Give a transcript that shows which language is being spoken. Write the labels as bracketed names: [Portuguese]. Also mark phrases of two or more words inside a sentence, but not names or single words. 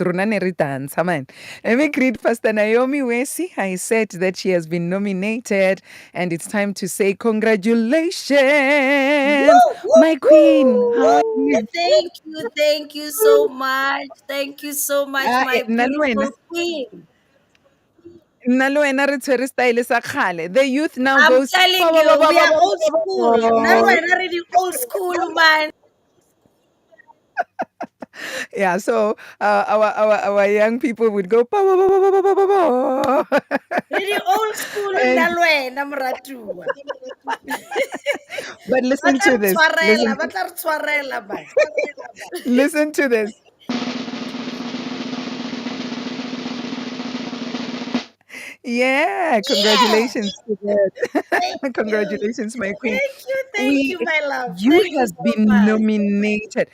[English] Runane dance, amen. Let me greet Pastor Naomi Wesi. I said that she has been nominated, and it's time to say congratulations, Woo, woo, my queen. How woo. are you? Thank you so much. Thank you so much, my [Tswana] Nna le wena. [English] beautiful queen. [Tswana] Nna le wena re tshwere style sa kgale. [English] The youth now I'm goes telling ba ba ba you, ba we ba are ba old ba ba school. None ba. we're already old school, man. Yeah, so our young people would go ba ba ba ba ba ba ba ba. Really old school, And [Tswana] nalwena mratua. [English] but [Tswana] Ba [English] listen [Tswana] tla [English] to [Tswana] re [English] this. [Tswana] tshwarela, ba tla re tshwarela, [English] man. Listen to this. Yeah, Yeah. congratulations to that. Thank you. Congratulations, my queen. Thank We you, my love. You Thank you have so been much. nominated.